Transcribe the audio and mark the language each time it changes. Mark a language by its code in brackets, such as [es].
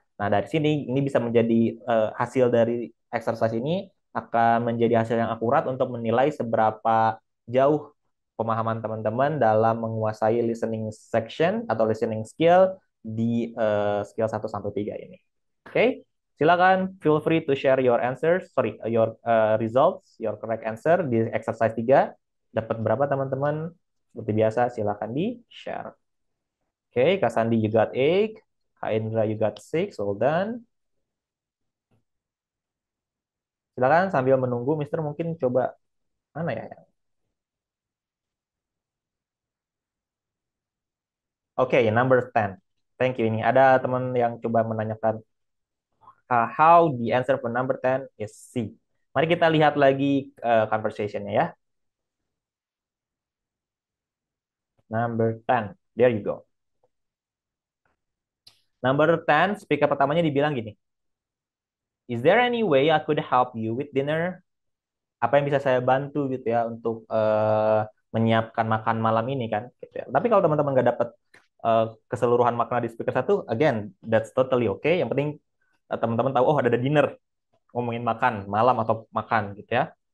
[id] Nah, dari sini ini bisa menjadi hasil dari exercise ini akan menjadi hasil yang akurat untuk menilai seberapa jauh pemahaman teman-teman dalam menguasai listening section atau listening skill di skill 1 sampai 3 ini. Oke, silakan [en] feel free to share your answers, your results, your correct answer [id] di exercise 3. Dapat berapa teman-teman? Seperti biasa silakan di-share. [en] Oke, Kak Sandi you got 8, Kak Indra you got 6, well done. [id] Silakan sambil menunggu, Mister mungkin coba mana ya? [en] Oke, number 10. Thank you. [id] Ini ada teman yang coba menanyakan [en] how the answer for number 10 is C. [id] Mari kita lihat lagi conversation-nya ya. [en] Number 10. There you go. [id] Number 10, speaker pertamanya dibilang gini. [en] Is there any way I could help you with dinner? [id] Apa yang bisa saya bantu gitu ya untuk menyiapkan makan malam ini kan gitu ya. Tapi kalau teman-teman nggak dapat keseluruhan makna di speaker 1, [en] again that's totally okay. [id] Yang penting teman-teman tahu oh ada dinner, ngomongin makan malam atau makan gitu ya.